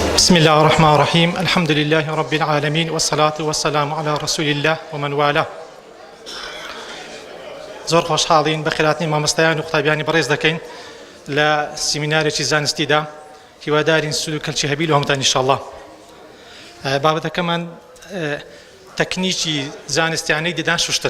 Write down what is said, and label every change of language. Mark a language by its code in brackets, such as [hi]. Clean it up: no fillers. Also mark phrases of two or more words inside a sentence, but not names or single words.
[ar] بسم الله الرحمن الرحيم الحمد لله رب العالمين والصلاة والسلام على رسول الله ومن والاه [ckb] زۆر خۆشحاڵین بە خێراتنی مامۆستایان و قوتابیانی بەڕێز دەکەین لە سیمینارێکی زانستیدا هیوادارین سود و کەلکی هەبی لە هەمووتان ئینشاءالله. بابەتەکەمان تەکنیکی زانستیانەی ددان شوشتن.